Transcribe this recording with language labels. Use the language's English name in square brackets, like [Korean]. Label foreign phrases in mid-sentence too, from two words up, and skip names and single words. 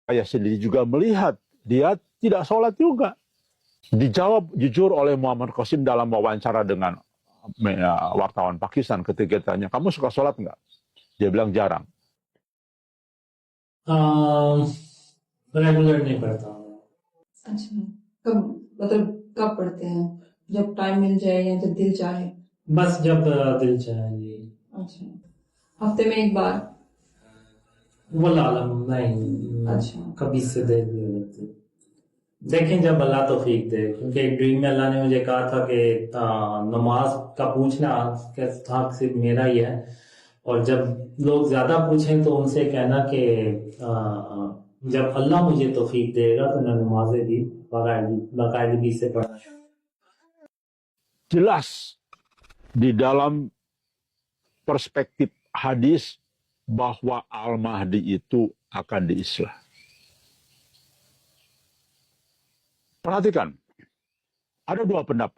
[Indonesian] Saya sendiri juga melihat dia tidak sholat juga. Dijawab jujur oleh Muhammad Qasim dalam wawancara dengan wartawan Pakistan ketika tanya, kamu suka sholat nggak? Dia bilang jarang. [Urdu] ریگولر نہیں پڑھتا ہوں. اچھا، کب مطلب کب پڑھتے ہیں? جب ٹائم مل جائے یا جب دل چاہے? بس جب دل چاہے جی. اچھا، ہفتے میں ایک بار? [Arabic] والله أعلم [Urdu] نہیں. اچھا, کبھی سے دیکھ لیتے دیکھیں جب اللہ توفیق دے، کیونکہ ایک ڈریم میں اللہ نے مجھے کہا تھا کہ نماز کا پوچھنا تھا صرف میرا ہی ہے، اور جب لوگ زیادہ پوچھیں تو ان سے کہنا کہ جب اللہ مجھے توفیق دے گا تو میں نمازیں بھی باقاعدگی سے پڑھنا. [Indonesian] Jelas di dalam perspektif hadis bahwa Al-Mahdi itu akan diislah. Perhatikan, ada dua pendapat.